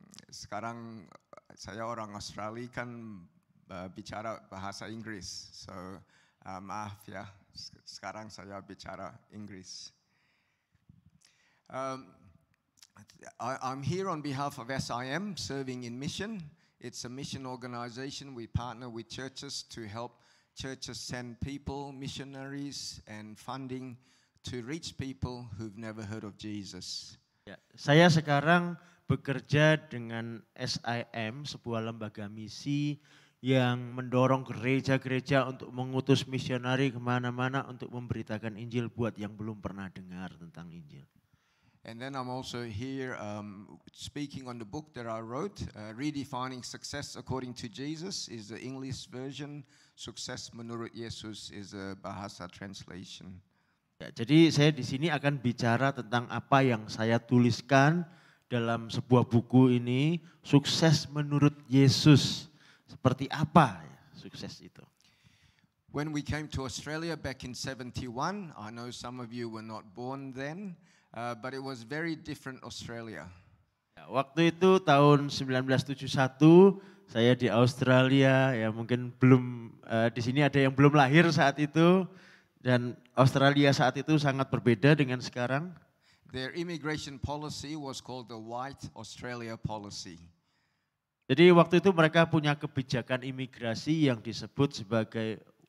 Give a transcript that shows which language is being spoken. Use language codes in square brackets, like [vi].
[id] Sekarang saya orang Australia kan bicara bahasa Inggris, [en] so [id] maaf ya, sekarang saya bicara Inggris. [en] I'm here on behalf of SIM, serving in mission. It's a mission organization. We partner with churches to help churches send people, missionaries, and funding to reach people who've never heard of Jesus. [id] Ya, saya sekarang bekerja dengan SIM, sebuah lembaga misi yang mendorong gereja-gereja untuk mengutus misionari kemana-mana untuk memberitakan Injil buat yang belum pernah dengar tentang Injil. [en] And then I'm also here speaking on the book that I wrote, Redefining Success According to Jesus is the English version, Sukses Menurut Yesus is a Bahasa translation. [id] Ya, jadi saya di sini akan bicara tentang apa yang saya tuliskan dalam sebuah buku ini, Sukses Menurut Yesus. Seperti apa ya, sukses itu? [en] When we came to Australia back in 71, I know some of you were not born then, but it was very different Australia. [id] Ya, waktu itu tahun 1971 saya di Australia, ya mungkin belum di sini ada yang belum lahir saat itu, dan Australia saat itu sangat berbeda dengan sekarang. [en] Their immigration policy was called the White Australia policy. [id] Jadi waktu itu mereka punya kebijakan imigrasi yang disebut sebagai